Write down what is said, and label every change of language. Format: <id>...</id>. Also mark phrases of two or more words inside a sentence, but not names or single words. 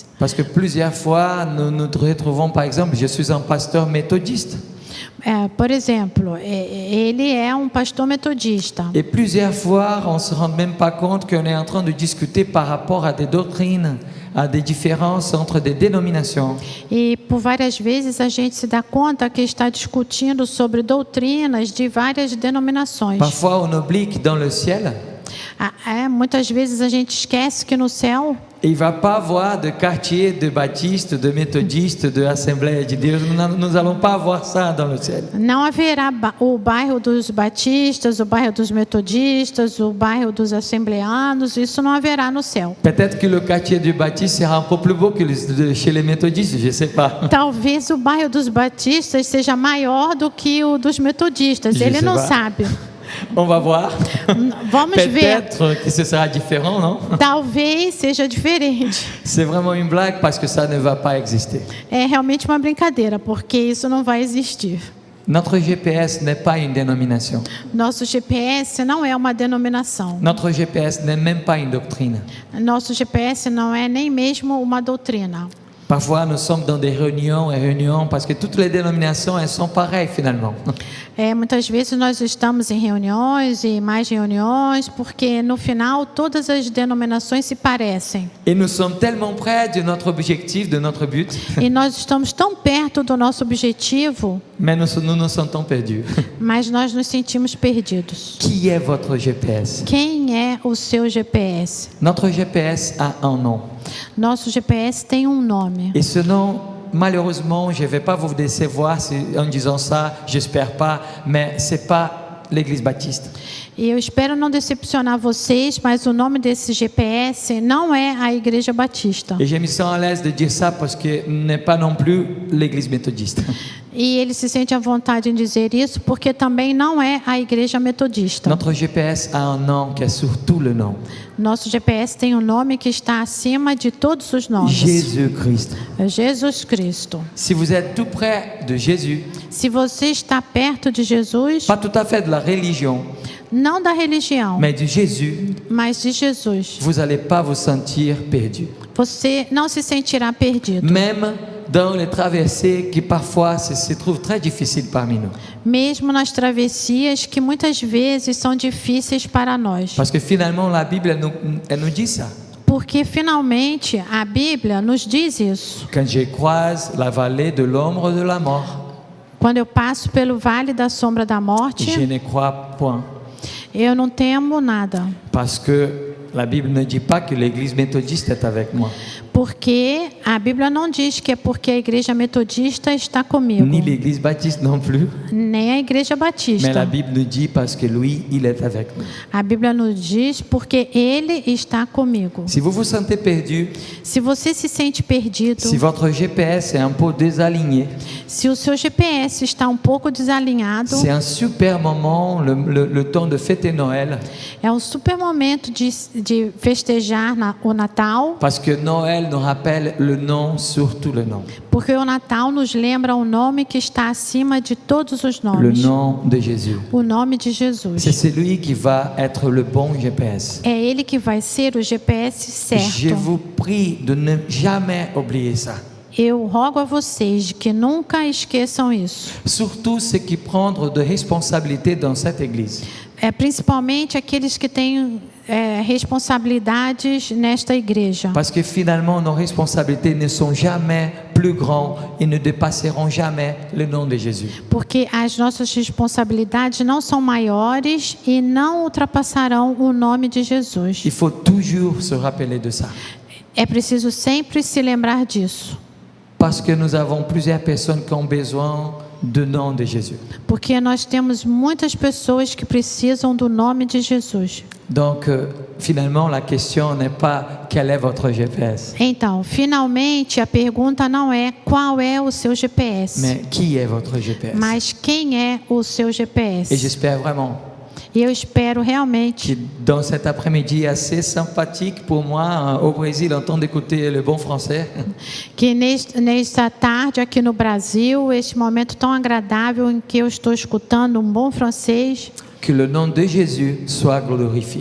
<fr>Parce que plusieurs fois, nous nous retrouvons, par exemple, je suis un pasteur méthodiste.</fr> <pt>Por exemplo, ele é um pastor metodista.</pt> <fr>Et plusieurs fois, on ne se rend même pas compte qu'on est en train de discuter par rapport à des doctrines, à des différences entre des dénominations.</fr> <pt>E por várias vezes a gente se dá conta que está discutindo sobre doutrinas de várias denominações.</pt> <fr>Parfois, on oublie que dans le ciel,</fr> <pt>Muitas vezes a gente esquece que no céu</pt> <fr>il ne va pas avoir de quartier de baptistes, de méthodistes, de Assembleia de Deus. Nous n'allons pas avoir ça dans le ciel.</fr> <pt>não haverá o bairro dos batistas, o bairro dos metodistas, o bairro dos assembleanos, isso não haverá no céu.</pt> <fr>Peut-être que le quartier du baptiste sera un peu plus beau que chez les méthodistes, je ne sais pas.</fr> <pt>Talvez o bairro dos batistas seja maior do que o dos metodistas. Ele não sabe.</pt> <fr>On va voir.</fr> <pt>Vamos ver.</pt> <fr>Peut-être que ce sera différent, non?</fr> <pt>Talvez seja diferente.</pt> <fr>C'est vraiment une blague parce que ça ne va pas exister.</fr> <pt>É realmente uma brincadeira, porque isso não vai existir.</pt> <fr>Notre GPS n'est pas une dénomination.</fr> <pt>Nosso GPS não é uma denominação.</pt> <fr>Notre GPS n'est même pas une doctrine.</fr> <pt>Nosso GPS não é nem mesmo uma doutrina.</pt> <fr>Parfois, nous sommes dans des réunions et réunions parce que toutes les dénominations, elles sont pareilles finalement.</fr> <pt>Muitas vezes nós estamos em reuniões e mais reuniões, porque no final todas as denominações se parecem.</pt> <fr>Et nous sommes tellement près de notre objectif, de notre but,</fr> <pt>E nós estamos tão perto do nosso objetivo,</pt> <fr>mais nous nous sentons perdus.</fr> <pt>mas nós nos sentimos perdidos.</pt> <fr>Qui est votre GPS?</fr> <pt>Quem é o seu GPS?</pt> <fr>Notre GPS a un nom.</fr> <pt>Nosso GPS tem um nome.</pt> <fr>Et ce nom, malheureusement, je ne vais pas vous décevoir en disant ça, j'espère pas, mais ce n'est pas l'Église baptiste.</fr> <pt>E eu espero não decepcionar vocês, mas o nome desse GPS não é a Igreja Batista.</pt> <fr>Et je me sens à l'aise de dire ça parce que n'est pas non plus l'Église méthodiste.</fr> <pt>E ele se sente à vontade em dizer isso, porque também não é a Igreja Metodista.</pt> <fr>Notre GPS a un nom qui est sur tout le nom.</fr> <pt>Nosso GPS tem um nome que está acima de todos os nomes.</pt> <fr>Jésus-Christ.</fr> <pt>É Jesus Cristo.</pt> <fr>Si vous êtes tout près de Jésus,</fr> <pt>Se você está perto de Jesus,</pt> <fr>pas tout à fait de la religion,</fr> <pt>não da religião,</pt> <fr>mais de Jésus,</fr> <pt>mas de Jesus,</pt> <fr>vous n'allez pas vous sentir perdu.</fr> <pt>você não se sentirá perdido.</pt> <fr>Même dans les traversées qui parfois se trouvent très difficiles parmi nous.</fr> <pt>Mesmo nas travessias que muitas vezes são difíceis para nós.</pt> <fr>Parce que finalement, la Bible, elle nous dit ça.</fr> <pt>Porque finalmente a Bíblia nos diz isso.</pt> <fr>Quand je croise la vallée de l'ombre de la mort,</fr> <pt>Quando eu passo pelo vale da sombra da morte,</pt> <fr>je ne crois point.</fr> <pt>eu não temo nada.</pt> <fr>Parce que la Bible ne dit pas que l'Église méthodiste est avec moi.</fr> <pt>Porque a Bíblia não diz que é porque a Igreja Metodista está comigo.</pt> <fr>Ni l'Église baptiste non plus.</fr> <pt>Nem a Igreja</pt> <fr>Mais la</fr> <pt>Batista.</pt> <fr>Bible nous dit parce que lui, il est avec nous.</fr> <pt>A Bíblia nos diz porque Ele está comigo.</pt> <fr>Si vous vous sentez perdu,</fr> <pt>Se você se sente perdido,</pt> <fr>si votre GPS est un peu désaligné,</fr> <pt>se o seu GPS está um pouco desalinhado,</pt> <fr>c'est un super moment, le temps de fêter Noël.</fr> <pt>é um super momento de festejar o Natal,</pt> <fr>Parce que Noël nous rappelle le nom sur tout le nom.</fr> <pt>porque o Natal nos lembra o nome que está acima de todos os</pt> <fr>Le</fr> <pt>nomes.</pt> <fr>nom de Jésus.</fr> <pt>O nome de Jesus.</pt> <fr>C'est celui qui va être le bon GPS.</fr> <pt>É Ele que vai ser o GPS</pt> <fr>Je</fr> <pt>certo.</pt> <fr>vous prie de ne jamais oublier ça.</fr> <pt>Eu rogo a vocês que nunca esqueçam isso.</pt> <fr>Surtout ceux qui prennent de responsabilités dans cette église.</fr> <pt>Principalmente aqueles que têm responsabilidades nesta igreja.</pt> <fr>Parce que finalement, nos responsabilités ne sont jamais plus grandes et ne dépasseront jamais le nom de Jésus.</fr> <pt>Porque as nossas responsabilidades não são maiores e não ultrapassarão o nome de Jesus.</pt> <fr>Il faut toujours se rappeler de ça.</fr> <pt>É preciso sempre se lembrar disso.</pt> <fr>Parce que nous avons plusieurs personnes qui ont besoin du nom de Jésus.</fr> <pt>Porque nós temos muitas pessoas que precisam do nome de Jesus.</pt> <fr>Donc, finalement, la question n'est pas quel est votre GPS,</fr> <pt>Então, finalmente, a pergunta não é qual é o seu GPS,</pt> <fr>mais qui est votre GPS.</fr> <pt>mas quem é o seu</pt> <fr>Et</fr> <pt>GPS.</pt> <fr>j'espère vraiment</fr> <pt>E eu espero realmente</pt> <fr>que dans cet après-midi assez sympathique pour moi au Brésil, en train d'écouter le bon français,</fr> <pt>que nesta tarde aqui no Brasil, este momento tão agradável em que eu estou escutando bom francês,</pt> <fr>que le nom de Jésus soit glorifié.</fr>